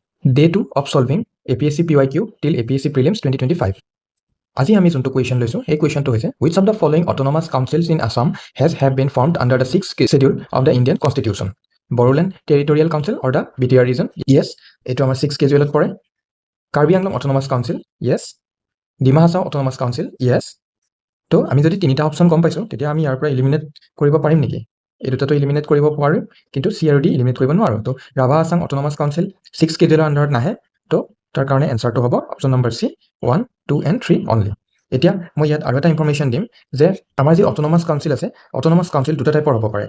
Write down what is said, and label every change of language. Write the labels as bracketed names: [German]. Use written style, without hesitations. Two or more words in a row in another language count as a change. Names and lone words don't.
[English] Day 2 of solving APSC PYQ till APSC Prelims 2025. [Assamese] আজি আমি যোনটো কুৱেশ্যন লৈছোঁ সেই কুৱেশ্যনটো হৈছে [English] which of the following autonomous councils in Assam have been formed under the 6th schedule of the Indian Constitution? Bodoland Territorial Council or the BTR region? Yes, [Assamese] এইটো আমাৰ [English] 6th schedule [Assamese] পৰে. [English] Karbi Anglong Autonomous Council? Yes. Dima Hasao Autonomous Council? Yes. [Assamese] তো আমি যদি তিনিটা অপশ্যন গম পাইছোঁ তেতিয়া আমি ইয়াৰ পৰা এলিমিনেট কৰিব পাৰিম নেকি? এই দুটাটো এলিমিনেট কৰিব পাৰোঁ কিন্তু চি আৰু ডি এলিমিনেট কৰিব নোৱাৰোঁ। তো ৰাভা আসাম অট'নমাছ কাউন্সিল 6 স্কেডুলৰ আণ্ডাৰত নাহে। তো তাৰ কাৰণে এনচাৰটো হ'ব [English] option number [Assamese] চি [English] 1, 2 and 3 only. [Assamese] এতিয়া মই ইয়াত আৰু এটা ইনফৰমেশ্যন দিম যে আমাৰ যি [English] autonomous council [Assamese] আছে [English] autonomous council [Assamese] দুটা টাইপৰ হ'ব পাৰে।